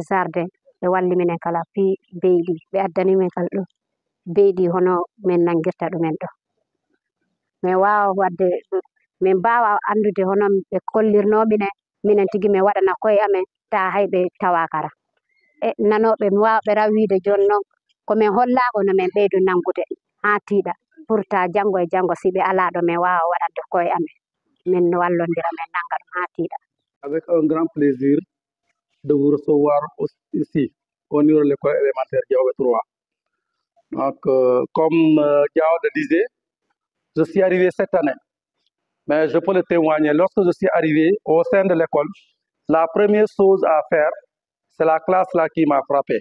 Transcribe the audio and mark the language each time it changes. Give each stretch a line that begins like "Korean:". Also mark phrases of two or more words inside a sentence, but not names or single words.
Fula: jardin ɓe walli minen kala fi beyɗi ɓe addani min kala ɗo beyɗi hono min nangirta ɗumen ɗo min wawa wadde min mbawa andude hono ɓe kollirno minen tigi min waɗana koye amen ta hay ɓe tawa kara e nanoɓe mi wawa ɓe raw wiide joni noon komin hollako no min ɓeydu nangude ha tiiɗa pour ta janggo e janggo si ɓe ala ɗo min wawa waɗande koye amen min wallodira min nanga ɗum ha tiiɗa.
French: Avec un grand plaisir de vous recevoir ici au niveau de l'école élémentaire Diaobé 3. Donc, comme Diao le disait, je suis arrivé cette année, mais je peux le témoigner. Lorsque je suis arrivé au sein de l'école, la première chose à faire, c'est la classe là qui m'a frappé.